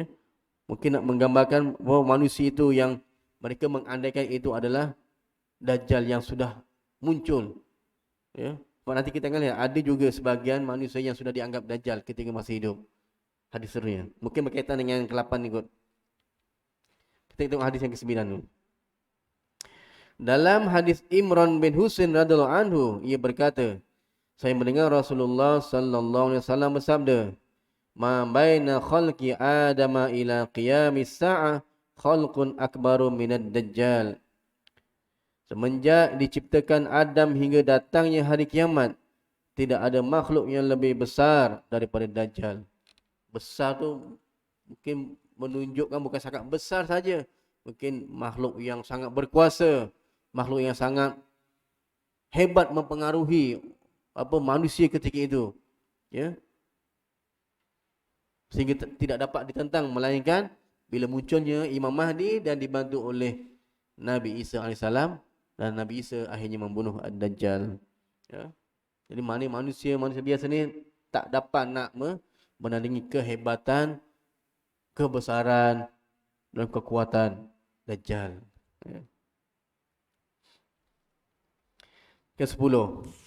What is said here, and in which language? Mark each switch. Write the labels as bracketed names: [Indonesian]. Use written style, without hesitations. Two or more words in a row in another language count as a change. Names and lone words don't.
[Malay] Mungkin nak menggambarkan bahawa manusia itu yang mereka mengandaikan itu adalah Dajjal yang sudah muncul. Ya. Sebab nanti kita akan lihat ada juga sebahagian manusia yang sudah dianggap Dajjal ketika masih hidup. Hadis serunya mungkin berkaitan dengan yang ke-8 ni kot. Kita tengok hadis yang ke-9 tu. Dalam hadis Imran bin Husain [Arabic] رضي الله عنه, [Malay] ia berkata, saya mendengar Rasulullah [Arabic] صلى الله عليه وسلم [Malay] bersabda, [Arabic] ما بين خلق آدم إلى قيام الساعة خلق أكبر من الدجال. [Malay] Semenjak diciptakan Adam hingga datangnya hari kiamat, tidak ada makhluk yang lebih besar daripada Dajjal. Besar tu mungkin menunjukkan bukan sangat besar saja, mungkin makhluk yang sangat berkuasa, makhluk yang sangat hebat mempengaruhi manusia ketika itu, ya, sehingga tidak dapat ditentang melainkan bila munculnya Imam Mahdi dan dibantu oleh Nabi Isa AS, dan Nabi Isa akhirnya membunuh Ad-Dajjal. Ya. Jadi manusia biasa ni tak dapat nak menandingi kehebatan, kebesaran dan kekuatan Dajjal. Ya. Ke-10.